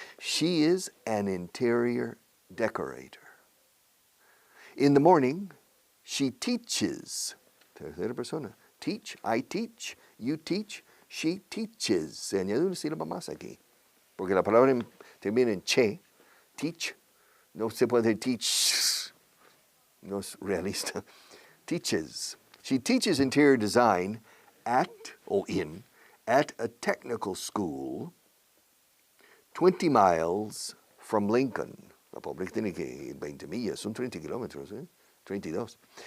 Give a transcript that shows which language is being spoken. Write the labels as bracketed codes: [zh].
[en] She is an interior decorator. In the morning, she teaches. [es] Tercera persona. [en] Teach, I teach, you teach, she teaches. [es] Se añade una sílaba más aquí. Porque la palabra termina en che. Teach. No se puede decir teach. No es realista. Teaches. [en] She teaches interior design at a technical school 20 miles from Lincoln. [es] La pobre tiene que 20 millas, son 30 kilómetros, 32.